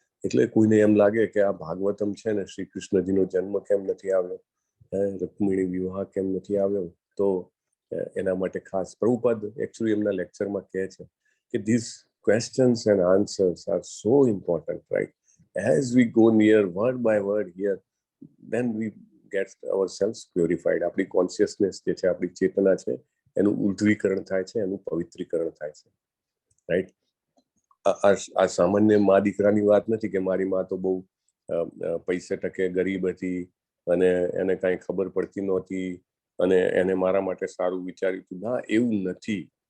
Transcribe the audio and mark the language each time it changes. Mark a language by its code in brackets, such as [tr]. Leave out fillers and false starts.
[gu] એટલે કોઈને એમ લાગે કે આ ભાગવતમ છે ને શ્રી કૃષ્ણજીનો જન્મ કેમ નથી આવ્યો, રૂકમિણી વિવાહ કેમ નથી આવ્યો, તો એના માટે ખાસ પ્રભુપાદ એકચ્યુઅલી એમના લેક્ચરમાં કહે છે કે [en] This questions and answers are so important, right? As we go near word by word here, then we get ourselves purified. [gu] આપણી કોન્શિયસનેસ જે છે, આપણી ચેતના છે, એનું ઉર્ધ્વીકરણ થાય છે, એનું પવિત્રીકરણ થાય છે, રાઈટ? આ સામાન્ય મા દીકરાની વાત નથી કે મારી મા તો બહુ પૈસે ટકે ગરીબ હતી અને એને કાંઈ ખબર પડતી નહોતી અને એને મારા માટે સારું વિચાર્યું હતું. ના, એવું નથી.